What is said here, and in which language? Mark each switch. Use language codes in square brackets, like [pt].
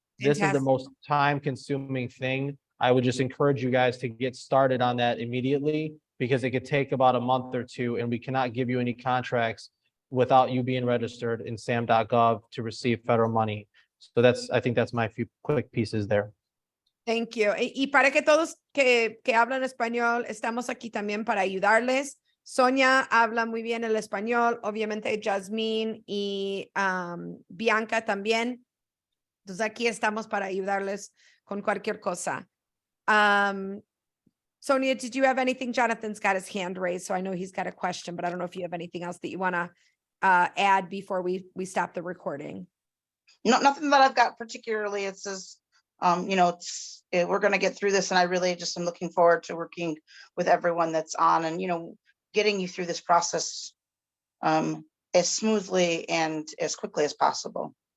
[en] This is the most time consuming thing. I would just encourage you guys to get started on that immediately, because it could take about a month or 2, and we cannot give you any contracts without you being registered in SAM.gov to receive federal money. So I think that's my few quick pieces there. Thank you. [es] Y para que todos que hablan español, estamos aquí también para ayudarles. Sonia habla muy bien el español, obviamente Yasmin y Bianca también. Entonces aquí estamos para ayudarles con cualquier cosa. [en] Sonia, did you have anything? Jonathan's got his hand raised, so I know he's got a question, but I don't know if you have anything else that you want to add before we stop the recording. No, nothing that I've got particularly. It's as we're going to get through this, and I really just am looking forward to working with everyone that's on, and getting you through this process as smoothly and as quickly as possible.